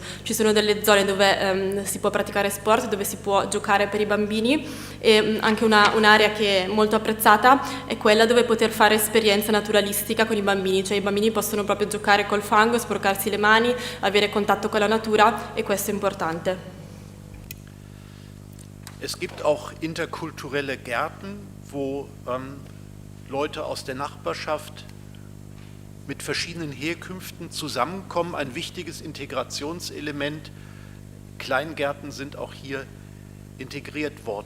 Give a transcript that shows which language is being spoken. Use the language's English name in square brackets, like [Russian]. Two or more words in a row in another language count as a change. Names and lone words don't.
[Italian] Ci sono delle zone dove si può praticare sport, dove si può giocare per i bambini e anche un'area che è molto apprezzata è quella dove poter fare esperienza naturalistica con i bambini, cioè i bambini possono proprio giocare col fango, sporcarsi le mani, avere contatto con la natura e questo è importante. [German] Es gibt auch interkulturelle Gärten, wo Leute aus der Nachbarschaft mit verschiedenen Herkünften zusammenkommen, ein wichtiges Integrationselement. Kleingärten sind auch hier integriert worden.